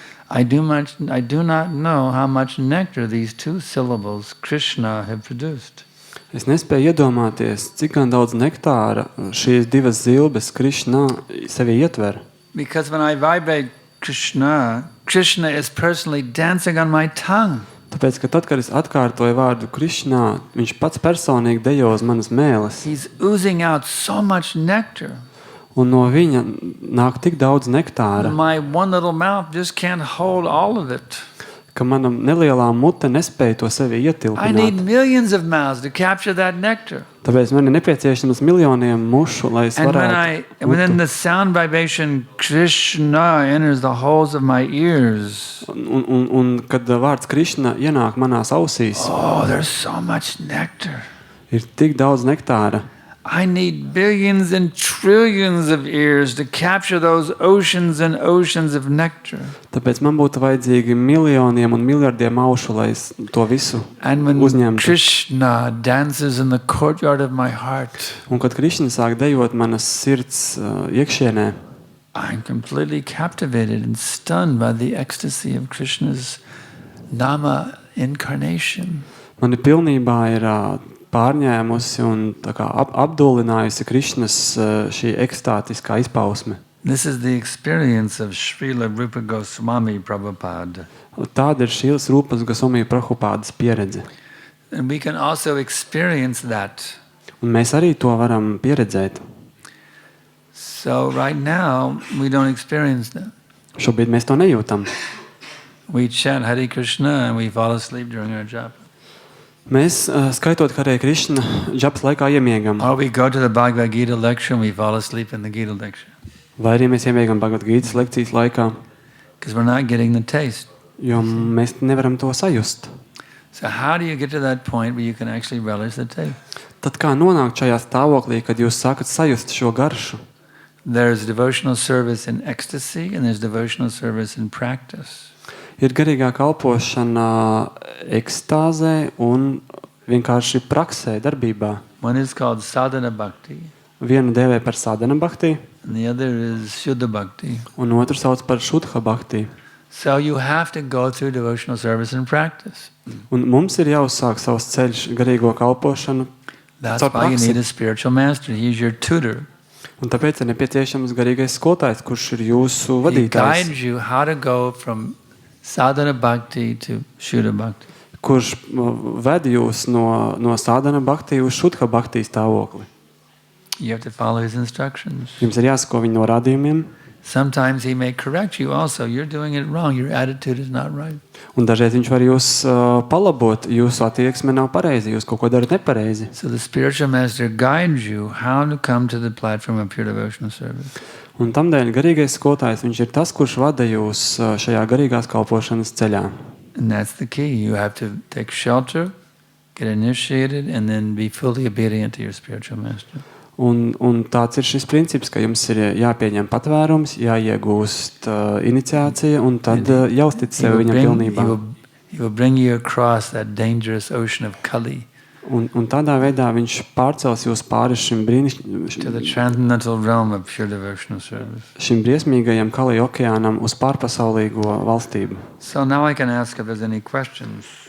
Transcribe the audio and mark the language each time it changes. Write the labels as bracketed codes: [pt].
[en] I do not know how much nectar these two syllables, Krishna, have produced. [lv] Es nespēju iedomāties, cik gan daudz nektāra šīs divas zilbes Krišna sevi ietver. [en] Because when I vibrate Krishna, Krishna is personally dancing on my tongue. [lv] Tāpēc, ka tad, kad es atkārtoju vārdu Krišnā, viņš pats personīgi dejo uz manas mēles. [en] He's oozing out so much nectar. [lv] Un no viņa nāk tik daudz nektāra, [en] My one little mouth just can't hold all of it. [lv] ka mana nelielā mute nespēja to sevi [en] I need [lv] ietilpināt. [en] millions of mouths to capture that nectar. [lv] Tāpēc man ir nepieciešams miljoniem mušu, lai es [en] And [lv] varētu [en] when the sound vibration Krishna enters the holes of my ears, [lv] un kad vārds Krišna ienāk manās ausīs, [en] oh, there's so much nectar. [lv] ir tik daudz nektāra. [en] I need billions and trillions of ears to capture those oceans and oceans of nectar. [lv] Tāpēc man būtu vajadzīgi miljoniem un miljardiem aušu, lai es to visu [en] And when [lv] uzņemtu. [en] Krishna dances in the courtyard of my heart, [lv] Un kad Krišna sāk dejot manas sirds iekšienē, [en] I'm completely captivated and stunned by the ecstasy of Krishna's Nama incarnation. [lv] mani pilnībā ir pārņēmusi un tā kā apdullinājusi Krišnas šī ekstātiskā izpausme. [en] This is the experience of Srila Rupa Goswami Prabhupada. [lv] Tāda ir šīs Rūpas Goswami Prabhupādas pieredze. [en] And we can also experience that. [lv] Un mēs arī to varam pieredzēt. [en] So right now, we don't experience that. [lv] Šobrīd mēs to nejūtam. [en] We chant Hare Krishna and we fall asleep during our japa. [lv] Mēs, skaitot Hare Krišna, džapas laikā iemiegam. [en] Or we go to the Bhagavad Gita lecture and we fall asleep in the Gita lecture. [lv] Vai arī mēs iemiegam Bhagavad Gītas lekcijas laikā, [en] Because we're not getting the taste. [lv] jo mēs nevaram to sajust. [en] So how do you get to that point where you can actually relish the taste? [lv] Tad kā nonākt šajā stāvoklī, kad jūs sākat sajust šo garšu? [en] There's devotional service in ecstasy and there's devotional service in practice. [lv] Ir garīgā kalpošana ekstāzē un vienkārši praksē, darbībā. [en] One is called sadhana bhakti [lv] Vienu dēvē par sadhana bhakti, [en] and the other is shuddha bhakti. [lv] un otru sauc par šudha bhakti. [en] So you have to go through devotional service and practice. [lv] Un mums ir jāuzsāk savs ceļš garīgo kalpošanu. [en] That's [lv] caur [en] why you [lv] praksi. [en] need a spiritual master. He's your tutor. [lv] Un tāpēc ir nepieciešams garīgais skolotājs, kurš ir jūsu [en] He [lv] vadītājs, [en] guides you how to go from sadhana bhakti to shuddha bhakti. [lv] kurš ved jūs no sadhana bhakti uz šudha bhakti stāvokli. [en] You have to follow his instructions. [lv] Jums ir jāsako viņa norādījumiem, [en] Sometimes he may correct you also. You're doing it wrong. Your attitude is not right. [lv] un dažreiz viņš var jūs palabot, jūsu attieksme nav pareizi, jūs kaut ko darat nepareizi. [en] So the spiritual master guides you how to come to the platform of pure devotional service. [lv] Un tamdēļ garīgais skolotājs, viņš ir tas, kurš vada jūs šajā garīgās kalpošanas ceļā. [en] And that's the key. You have to take shelter, get initiated, and then be fully obedient to your spiritual master. [lv] Un tāds ir šis princips, ka jums ir jāpieņem patvērums, jāiegūst iniciācija un tad jāuztic sev viņam pilnībā. [en] He will bring you across that dangerous ocean of Kali [lv] Un tādā veidā viņš pārcels jūs pāri [en] to the transcendental realm of pure devotional service. [lv] šim briesmīgajam Kali okeānam uz pārpasaulīgo valstību. [en] So now I can ask if there's any questions.